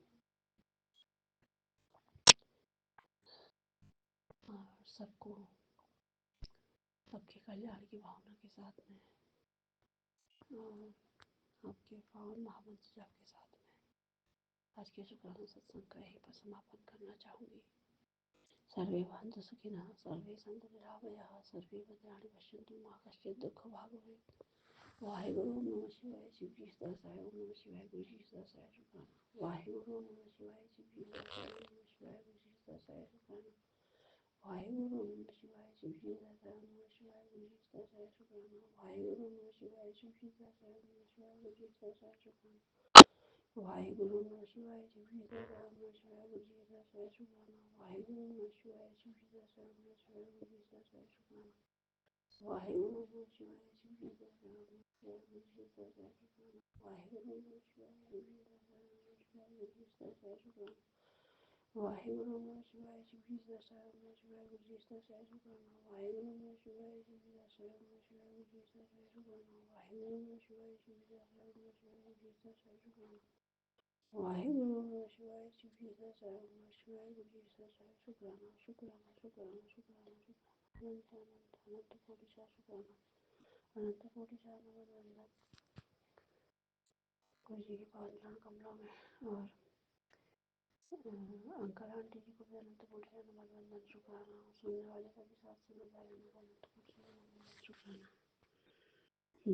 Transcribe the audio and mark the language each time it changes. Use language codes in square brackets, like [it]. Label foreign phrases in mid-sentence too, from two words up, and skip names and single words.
[hi] और सबको सबके कल्याण की भावना के साथ में और आपके पावन महामंत्र जाप के साथ में आज के शुक्राना सत्संग का यहीं पर समापन करना चाहूँगी। [sa] सर्वे भवन्तु सुखिनः, सर्वे सन्तु निरामयाः, सर्वे भद्राणि पश्यन्तु मा कश्चित् दुःखं भाग् भवेत्। [hi] वाहेगुरु ओम नमः शिवाय, शिव जी सहस्राय, ओम नमः शिवाय, गुरु जी सहस्राय शुक्राना। वाहेगुरु ओम नमः शिवाय, शिव जी सहस्राय, ओम नमः शिवाय, गुरु जी सहस्राय शुक्राना। वाहेगुरु ओम नमः शिवाय, शिव जी सहस्राय, ओम नमः शिवाय, गुरु जी सहस्राय शुक्राना। वाहेगुरु ओम नमः शिवाय, शिव जी सहस्राय, ओम नमः शिवाय, गुरु जी सहस्राय शुक्राना। वाहेगुरु नमः शिवाय, शिव जी सहस्राय, ओम नमः शिवाय, गुरु जी सहस्राय शुक्राना। वाहेगुरु नमः शिवाय, शिव जी सहस्राय, ओम नमः शिवाय, गुरु जी सहस्राय शुक्राना। वाहेगुरु नमः शिवाय, शिव जी सहस्राय, ओम नमः शिवाय, गुरु जी सहस्राय शुक्राना। वाहेगुरु नमः शिवाय, शिव जी सहस्राय, ओम नमः शिवाय, गुरु जी सहस्राय शुक्राना। वाहेगुरु नमः शिवाय, शिव जी सहस्राय, ओम नमः शिवाय, गुरु जी सहस्राय शुक्राना। वाहेगुरु नमः शिवाय, शिव जी सहस्राय, ओम नमः शिवाय, गुरु जी सहस्राय शुक्राना। वाहेगुरु नमः शिवाय, शिव जी सहस्राय, ओम नमः शिवाय, गुरु जी सहस्राय शुक्राना। वाहिगुरु शिवाय शिव जी सहस्त्र शिवाय गुरु जी सहस्त्र शुक्राना शुक्राना शुक्राना शुक्राना शुक्राना अनंत अनंत अनंत कोटि सा शुक्राना अनंत कोटि सा नमन वंदन गुरु जी के पाद चरण कमलों में और अंकल आंटी जी को भी अनंत कोटि सा नमन वंदन शुक्राना सुनने वाले सभी साथ संगत भाई बहनों को अनंत कोटि सा नमन वंदन शुक्राना।